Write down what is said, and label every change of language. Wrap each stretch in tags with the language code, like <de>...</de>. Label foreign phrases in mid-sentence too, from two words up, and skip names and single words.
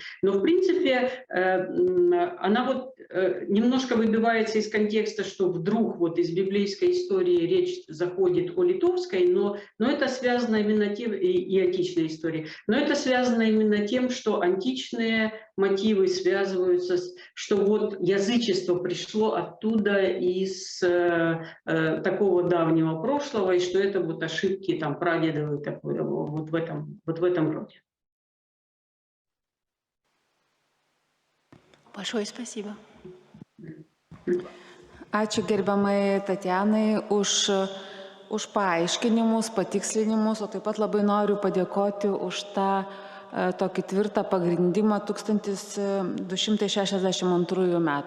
<ru>Но, в принципе, она вот немножко выбивается из контекста, что вдруг вот из библейской истории речь заходит о литовской, но это связано именно тем, и античной истории, но это связано именно тем, что античные мотивы связываются, что вот язычество пришло оттуда из такого давнего прошлого, и что это вот ошибки там прадедов, вот в этом роде. Большое спасибо.</ru> <lt>Ačiū gerbiamai Tatjanai už paaiškinimus, patikslinimus, o taip pat labai noriu padėkoti už tą tokį tvirtą pagrindimą 1262 metų.</lt>